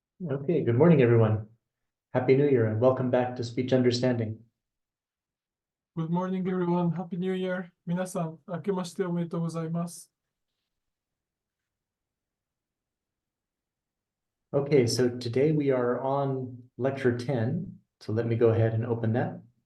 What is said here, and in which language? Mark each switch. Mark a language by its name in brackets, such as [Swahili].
[English] Okay, good morning, everyone. Happy New Year and welcome back to Speech Understanding. Good morning, everyone. Happy New Year. [Japanese] 皆さん、明けましておめでとうございます。 [English] Okay, so today we are on lecture 10. So let me go ahead and open that.